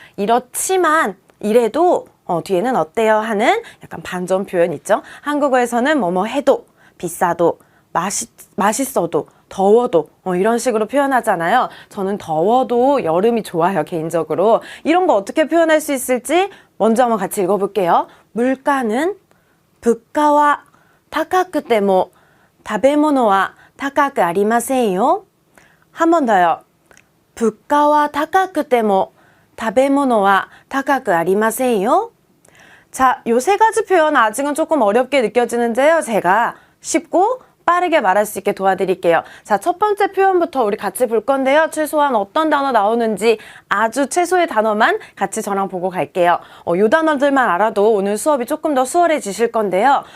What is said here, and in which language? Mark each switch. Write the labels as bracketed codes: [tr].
[ko] 이렇지만 이래도 뒤에는 어때요 하는 약간 반전 표현 있죠. 한국어에서는 뭐뭐 해도 비싸도 맛있어도 더워도 이런 식으로 표현하잖아요. 저는 더워도 여름이 좋아요. 개인적으로. 이런 거 어떻게 표현할 수 있을지 먼저 한번 같이 읽어볼게요. 물가는 [ja] 物価は 高くても 食べ物は 高くありませんよ. [ko] 한 번 더요. [ja] 物価は高くても 食べ物は 高くありませんよ. [ko] 자, 요 3가지 표현 아직은 조금 어렵게 느껴지는데요. 제가 쉽고 빠르게 말할 수 있게 도와드릴게요. 자, 첫 번째 표현부터 우리 같이 볼 건데요. 최소한 어떤 단어 나오는지 아주 최소의 단어만 같이 저랑 보고 갈게요. 요 단어들만 알아도 오늘 수업이 조금 더 수월해지실 건데요.